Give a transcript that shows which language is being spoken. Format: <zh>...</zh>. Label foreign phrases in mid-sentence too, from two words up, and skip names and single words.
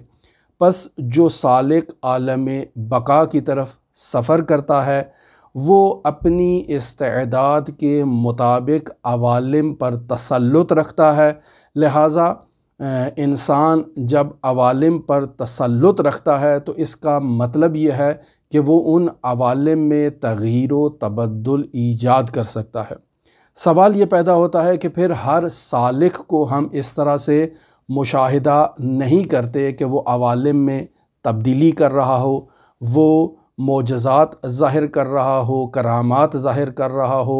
<ur>پس جو سالک عالم بقا کی طرف سفر کرتا ہے وہ اپنی استعداد کے مطابق عوالم پر تسلط رکھتا ہے، لہٰذا انسان جب عوالم پر تسلط رکھتا ہے تو اس کا مطلب یہ ہے کہ وہ ان عوالم میں تغییر و تبدل ایجاد کر سکتا ہے۔ سوال یہ پیدا ہوتا ہے کہ پھر ہر سالک کو ہم اس طرح سے مشاہدہ نہیں کرتے کہ وہ عوالم میں تبدیلی کر رہا ہو، وہ معجزات ظاہر کر رہا ہو، کرامات ظاہر کر رہا ہو۔</ur>